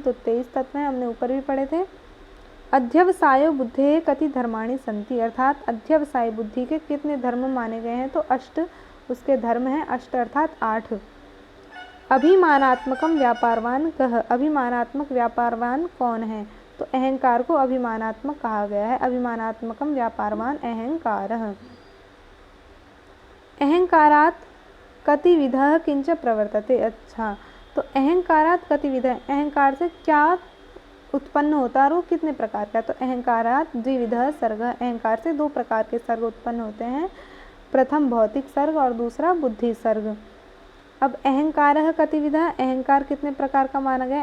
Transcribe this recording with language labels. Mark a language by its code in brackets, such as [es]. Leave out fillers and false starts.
[hi] तो 23 तत्व हैं, हमने ऊपर भी पढ़े थे। [sa] अध्यवसायो बुद्धे कति धर्माणि सन्ति, [hi] अर्थात अध्यवसाय बुद्धि के कितने धर्म माने गए हैं? तो 8 उसके धर्म हैं, 8 अर्थात 8। [sa] अभिमानात्मकम व्यापारवान कह, [hi] अभिमानात्मक व्यापारवान कौन है? तो अहंकार को अभिमानात्मक कहा गया है। [sa] अभिमानात्मकम व्यापारवान अहंकारः। अहंकारात् कतिविधः किंच प्रवर्तते। [hi] अच्छा, तो [sa] अहंकारात् कतिविधः, [hi] अहंकार से क्या उत्पन्न होता है और वो कितने प्रकार का? तो [sa] अहंकारात् द्विविधः सर्ग, [hi] अहंकार से 2 प्रकार के सर्ग उत्पन्न होते हैं, प्रथम भौतिक सर्ग और दूसरा बुद्धि सर्ग। अब [sa] अहंकारः कतिविधः, [hi] अहंकार कितने प्रकार का माना गया?